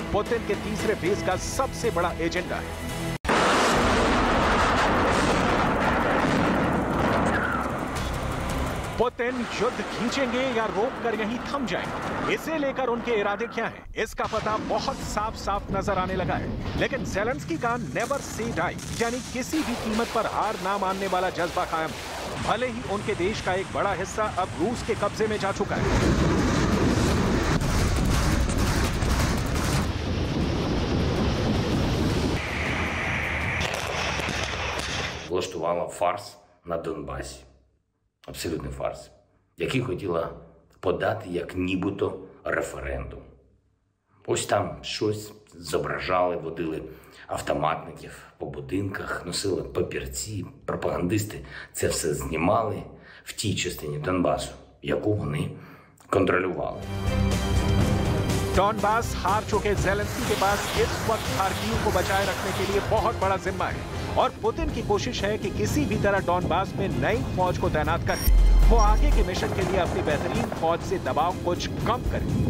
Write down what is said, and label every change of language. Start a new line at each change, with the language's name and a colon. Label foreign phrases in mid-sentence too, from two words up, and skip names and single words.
Hindi: पुतिन के तीसरे फेज का सबसे बड़ा एजेंडा है। पुतिन युद्ध खींचेंगे या रोककर यहीं थम जाएंगे, इसे लेकर उनके इरादे क्या हैं, इसका पता बहुत साफ साफ नजर आने लगा है। लेकिन ज़ेलेंस्की का
English: never say die,
Hindi: यानी किसी भी कीमत पर हार ना मानने वाला जज्बा कायम है। भले ही उनके देश का एक बड़ा हिस्सा अब रूस के कब्जे में जा चुका है।
Ukrainian: Влаштувала фарс на Донбасі. Абсолютний фарс, який хотіла подати як нібито референдум. Ось там щось зображали, водили автоматників по будинках, носили папірці, пропагандисти це все знімали в тій частині Донбасу, яку вони контролювали.
Hindi: डॉनबास हार चुके ज़ेलेंस्की के पास इस वक्त खार्किव को बचाए रखने के लिए बहुत बड़ा जिम्मा है और पुतिन की कोशिश है कि किसी भी तरह डॉनबास में नई फौज को तैनात करें। वो आगे के मिशन के लिए अपनी बेहतरीन फौज से दबाव कुछ कम करें।